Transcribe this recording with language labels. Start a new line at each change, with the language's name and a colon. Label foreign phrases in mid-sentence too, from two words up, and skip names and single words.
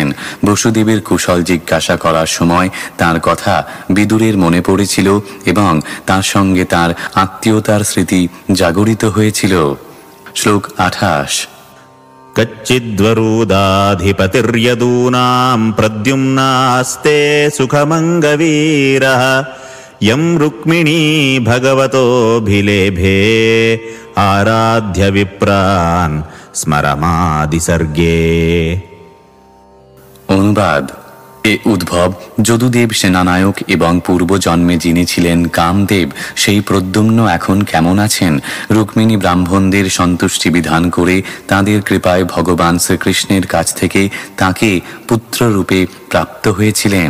Bangla: বসুদেবের কুশল জিজ্ঞাসা করার সময় তার কথা বিদুরের মনে পড়েছিল এবং তার সঙ্গে তার আত্মীয়তার স্মৃতি জাগরিত হয়েছিল। শ্লোক 28।
Sanskrit: কচ্চিদ্বরুদাধিপতির্যদূনাং প্রদ্যুম্নাস্তে সুখমঙ্গবীরঃ यं रुक्मिणी भगवतोऽभिलेभे आराध्य विप्रान् स्मरमादिसर्गे।
Bangla: অনুবাদ: এ উদ্ভব, যদুদেব সেনানায়ক এবং পূর্বজন্মে যিনি ছিলেন কামদেব, সেই প্রদ্যুম্ন এখন কেমন আছেন? রুক্মিণী ব্রাহ্মণদের সন্তুষ্টি বিধান করে তাঁদের কৃপায় ভগবান শ্রীকৃষ্ণের কাছ থেকে তাঁকে পুত্ররূপে প্রাপ্ত হয়েছিলেন।